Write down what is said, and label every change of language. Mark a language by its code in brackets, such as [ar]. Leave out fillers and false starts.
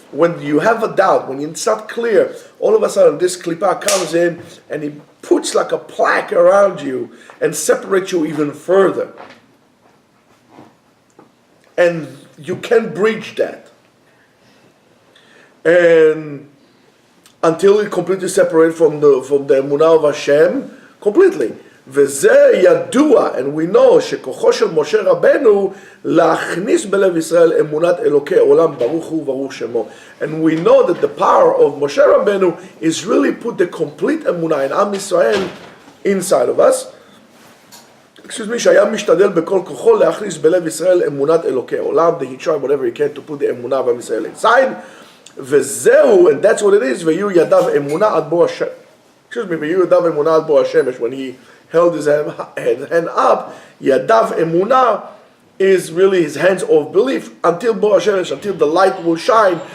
[en] When you have a doubt, when it's not clear, all of a sudden this klipa comes in and he puts like a plaque around you and separates you even further. And you can't breach that. And until it completely separates from the emunah of Hashem, completely. [he] וזה ידוע, [en] and we know [he] שכוחו של משה רבנו להכניס בלב ישראל אמונת אלוקי עולם ברוך הוא ברוך שמו. [en] And we know that the power of Moshe Rabbeinu is really put the complete emunah in Am Yisrael inside of us. [he] שהיה משתדל בכל כוחו להכניס בלב ישראל אמונת אלוקי עולם. [en] He tried whatever he can to put the emunah of Am Yisrael inside. [he] וזהו, [en] and that's what it is, [he] ויהיו ידיו אמונה עד בוא השם. ויהיו ידיו אמונה עד בוא השמש. [en] When he held his hand up, Yadav Emunah is really his hands of belief until Bo Hashemesh, until the light will shine.